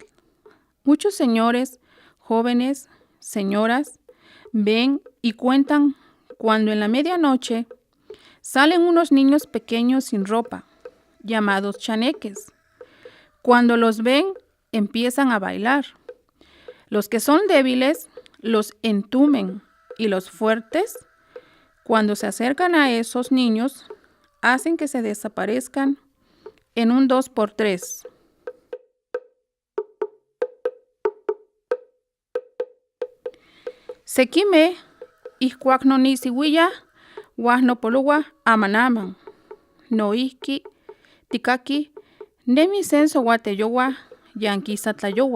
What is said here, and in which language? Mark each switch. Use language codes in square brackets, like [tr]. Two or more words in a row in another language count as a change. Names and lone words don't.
[es] Muchos señores, jóvenes, señoras, ven y cuentan cuando en la medianoche salen unos niños pequeños sin ropa, llamados chaneques. Cuando los ven, empiezan a bailar. Los que son débiles los entumen y los fuertes, cuando se acercan a esos niños, hacen que se desaparezcan en un 2x3. [nah] Sekime, ihkuak nonisiwilla, wahnopoluwa amanaman. Noihki, tikaki, nemi senso wateyowa, yankisatlayowa.